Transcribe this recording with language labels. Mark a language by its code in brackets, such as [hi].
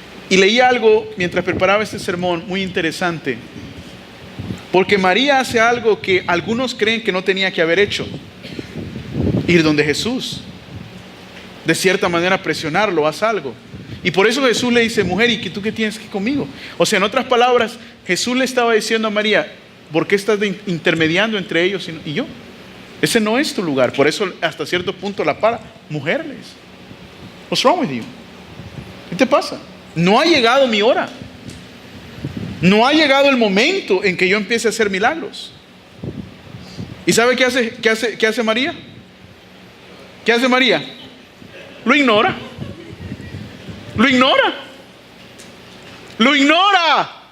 [es] Y leí algo mientras preparaba este sermón muy interesante, porque María hace algo que algunos creen que no tenía que haber hecho: ir donde Jesús, de cierta manera presionarlo, haz algo. Y por eso Jesús le dice, mujer, ¿y tú qué tienes que ir conmigo? O sea, en otras palabras, Jesús le estaba diciendo a María, ¿por qué estás intermediando entre ellos y yo? Ese no es tu lugar. Por eso hasta cierto punto la para. Mujer, le dice, [en] what's wrong with you? [es] ¿Qué te pasa? No ha llegado mi hora. No ha llegado el momento en que yo empiece a hacer milagros. ¿Y sabe qué hace María? ¿Qué hace María? Lo ignora. Lo ignora. Lo ignora.